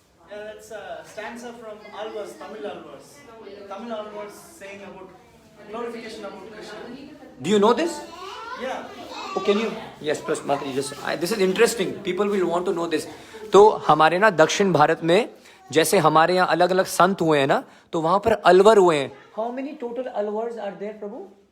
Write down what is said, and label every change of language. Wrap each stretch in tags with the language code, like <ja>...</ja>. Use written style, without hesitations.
<en>Yeah, that's a stanza from Alvars, Tamil Alvars. Tamil Alvars saying about glorification about Krishna. Do you know this? Yeah. Oh, can you? Yes, plus Mataji, this is interesting. People will want to know this.</en> <hi>तो हमारे ना दक्षिण भारत में जैसे हमारे यहाँ अलग अलग संत हुए हैं ना, तो वहां पर अलवर हुए हैं.</hi> <en>How many total alvars are there, Prabhu?</en>